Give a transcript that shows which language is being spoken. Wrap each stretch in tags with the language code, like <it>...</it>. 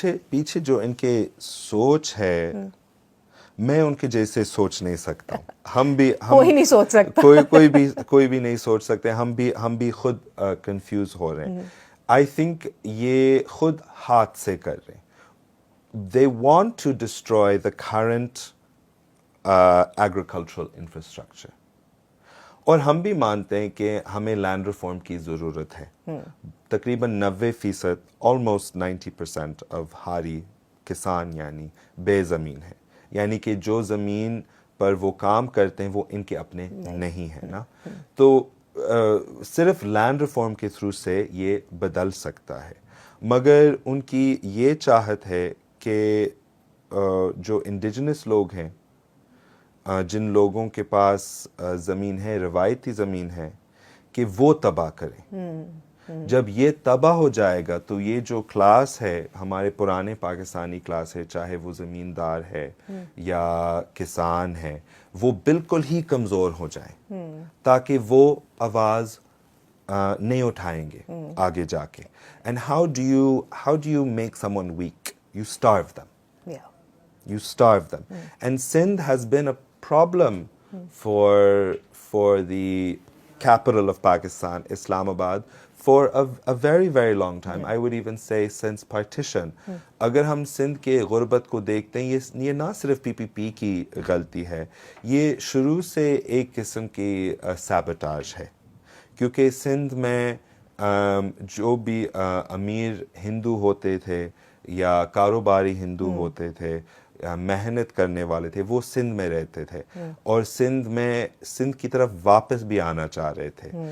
<ur>پیچھے جو ان کے سوچ ہے, میں ان کے جیسے سوچ نہیں سکتا ہوں. کوئی نہیں سوچ سکتا, کوئی بھی نہیں سوچ سکتے. ہم بھی خود کنفیوز ہو رہے ہیں.</ur> <en>I think</en> <ur>یہ خود ہاتھ سے کر رہے ہیں.</ur> <en>They want to destroy the current agricultural infrastructure.</en> <ur>اور ہم بھی مانتے ہیں کہ ہمیں لینڈ ریفارم کی ضرورت ہے. تقریباً 90%,</ur> <en>almost 90% of</en> <ur>ہاری کسان یعنی بے زمین ہے, یعنی کہ جو زمین پر وہ کام کرتے ہیں وہ ان کے اپنے نہیں ہے نا. تو صرف لینڈ ریفارم کے تھرو سے یہ بدل سکتا ہے. مگر ان کی یہ چاہت ہے کہ جو انڈیجنس لوگ ہیں, جن لوگوں کے پاس زمین ہے, روایتی زمین ہے, کہ وہ تباہ کریں. جب یہ تباہ ہو جائے گا تو یہ جو کلاس ہے, ہمارے پرانے پاکستانی کلاس ہے, چاہے وہ زمیندار ہے یا کسان ہے, وہ بالکل ہی کمزور ہو جائیں, تاکہ وہ آواز نہیں اٹھائیں گے آگے جا کے.</ur> <en>And how do you make someone weak? You starve them. You starve them. And Sindh has been a problem for the capital of Pakistan, Islamabad, for a very, very long time. I would even say since partition.</en> <ur>اگر ہم سندھ کے غربت کو دیکھتے ہیں, یہ نہ صرف PPP کی غلطی ہے, یہ شروع سے ایک قسم کی سیبوٹاج ہے. کیونکہ سندھ میں جو بھی امیر ہندو ہوتے تھے یا کاروباری ہندو ہوتے تھے, محنت کرنے والے تھے, وہ سندھ میں رہتے تھے اور سندھ کی طرف واپس بھی آنا چاہ رہے تھے.</ur>